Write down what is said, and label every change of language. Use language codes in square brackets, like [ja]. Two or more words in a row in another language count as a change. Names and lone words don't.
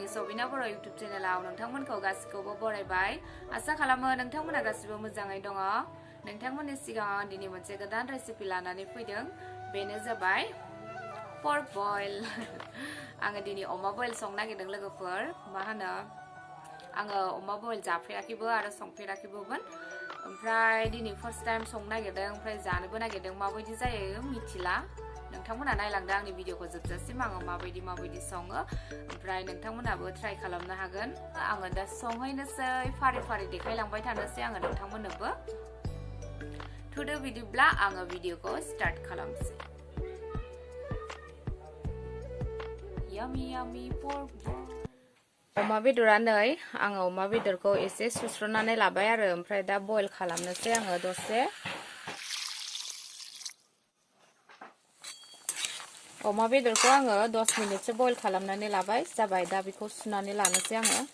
[brx] बबिना बर' YouTube चेनेलाव नोंथांमोनखौ गासिखौबो बरायबाय आसा खालामो नोंथांमोना गासिबो मोजाङै दङ नोंथांमोननि सिगाङाव दिनै मोनसे गोदान रेसिपि लानानै फैदों बेनो जाबाय [en] pork boil [brx] आङो दिनै अमा बयल संनो नागिरदों लोगोफोर मा होनो आङो अमा बयल जाफेराखैबो आरो संफेराखैबोमोन ओमफ्राय दिनै [en] first time [brx] संनो नागिरदों ओमफ्राय जानोबो नागिरदों माबायदि जायो मिथिला नोंथांमोना नायलांदो आंनि भिडिअखौ जोबजासिम आङो माबायदि सङो ओमफ्राय नोंथांमोनाबो ट्राइ खालामनो हागोन आङो दा संहैनोसै फारि फारि देखायलांबाय थानोसै आङो नोंथांमोननोबो थुदो बिदिब्ला आङो भिडिअखौ स्टार्ट खालामसै [en] Yummy yummy pork boil. [brx] अमा बेदरा नै आङो अमा बेदरखौ एसे सुस्रनानै लाबाय आरो ओमफ्राय दा बयल खालामनोसै आङो दसे अमा बेदरखौ आङो 10 मिनिटसो बयल खालामनानै लाबाय जाबाय दा बेखौ सुनानै लानोसै आङो